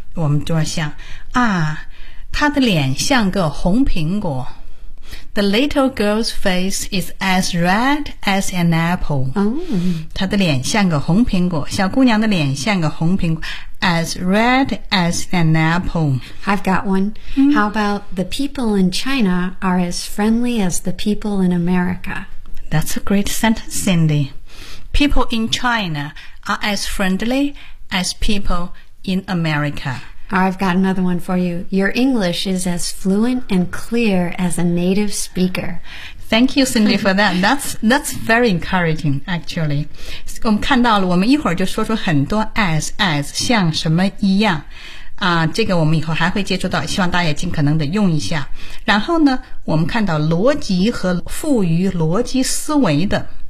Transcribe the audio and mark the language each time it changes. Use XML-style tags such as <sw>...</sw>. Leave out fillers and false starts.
<zh>我们就要想啊，他的脸像个红苹果。</zh> <en>The little girl's face is as red as an apple.</en> <zh>她的脸像个红苹果，小姑娘的脸像个红苹果。</zh> <en>As red as an apple. I've got one. Mm. How about the people in China are as friendly as the people in America? That's a great sentence, Cindy. People in China are as friendly as people in America. I've got another one for you. Your English is as fluent and clear as a native speaker. Thank you, Cindy, for that. That's very encouraging, actually.</en> <zh>我们看到了，我们一会儿就说出很多 as 像什么一样啊，这个我们以后还会接触到，希望大家也尽可能的用一下。然后呢，我们看到逻辑和赋予逻辑思维的</zh>